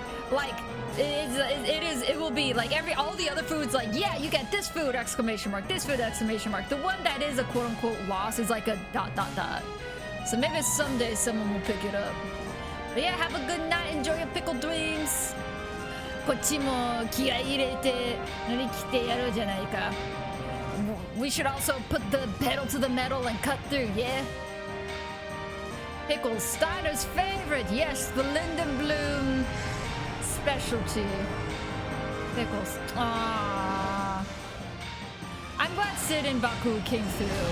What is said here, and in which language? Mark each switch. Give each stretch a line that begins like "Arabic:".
English: Like it will be like all the other foods, like, yeah, you get this food, exclamation mark, this food, exclamation mark. The one that is a quote unquote loss is like a ... So maybe someday someone will pick it up. But yeah, have a good night. Enjoy your pickle dreams.
Japanese: こっちも気合い入れて乗り切ってやろうじゃないか.
English: We should also put the pedal to the metal and cut through, yeah? Pickles, Steiner's favorite. Yes, the Lindenbloom specialty. Pickles. Aww. I'm glad Sid and Baku came through.